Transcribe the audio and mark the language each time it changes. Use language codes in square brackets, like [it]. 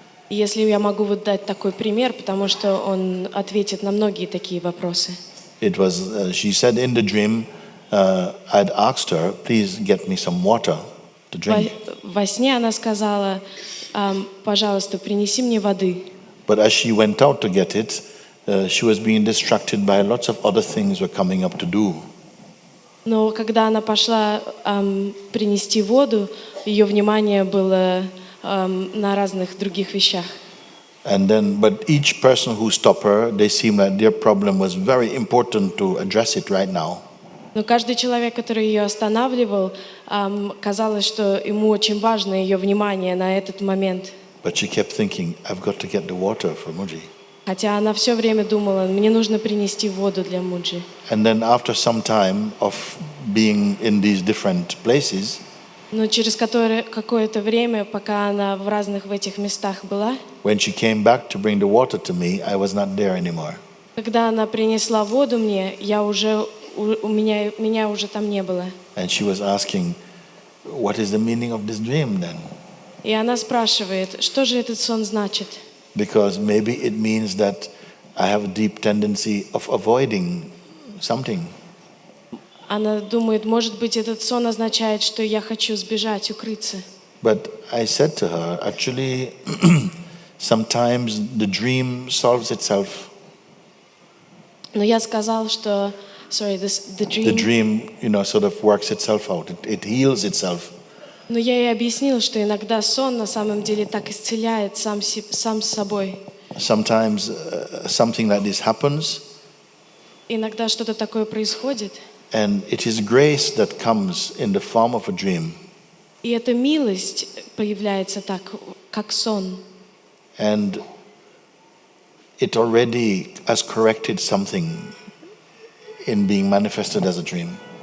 [ru] И если я могу вот дать такой пример, потому что он ответит на многие такие вопросы. [en] It was, she said in the dream, I'd asked her, please get me some water to drink. [ru] Во сне она сказала, пожалуйста, принеси мне воды. [en] But as she went out to get it, she was being distracted by lots of other things were coming up to do. [ru] Но когда она пошла принести воду, ее внимание было на разных других вещах. [en] And then, but each person who stopped her, they seemed like their problem was very important to address it right now. [ru] Но каждый человек, который ее останавливал, казалось, что ему очень важно ее внимание на этот момент. [en] But she kept thinking, I've got to get the water for Muji. [ru] Хотя она все время думала, мне нужно принести воду для Муджи. [en] And then after some time of being in these different places, [ru] Но через какое-то время, пока она в разных в этих местах была, [en] when she came back to bring the water to me, I was not there anymore. [ru] когда она принесла воду мне, меня уже там не было. [en] And she was asking, what is the meaning of this dream then? [ru] И она спрашивает, что же этот сон значит? [en] Because maybe it means that I have a deep tendency of avoiding something. [ru] Она думает, может быть, этот сон означает, что я хочу сбежать, укрыться. [en] But I said to her, actually, sometimes the dream solves itself. [ru] Но я сказал, что, [en] the The dream, sort of works itself out. It heals itself. [ru] Но я ей объяснил, что иногда сон на самом деле так исцеляет сам с собой. [en] Sometimes something like this happens, [ru] Иногда что-то такое происходит, [en] and it is grace that comes in the form of a dream. [ru] и эта милость появляется так, как сон. [en] And it already has corrected something in being manifested as a dream.